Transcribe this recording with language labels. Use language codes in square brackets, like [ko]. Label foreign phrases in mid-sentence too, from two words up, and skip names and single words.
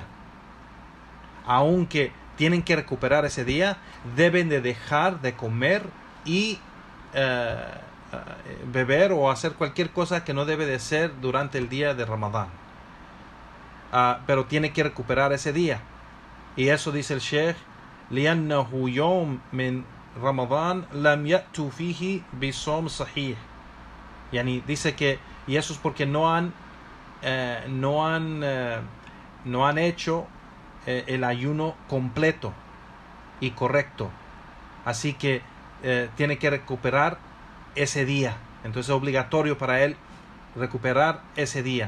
[es] Aunque tienen que recuperar ese día, deben de dejar de comer y beber o hacer cualquier cosa que no debe de ser durante el día de Ramadán. Pero tiene que recuperar ese día. Y eso dice el Sheikh, [ar] لأنه يوم من رمضان لم يأتوا فيه بصوم صحيح. [es] Yani dice que, y eso es porque no han hecho el ayuno completo y correcto. Así que tiene que recuperar ese día. Entonces es obligatorio para él recuperar ese día.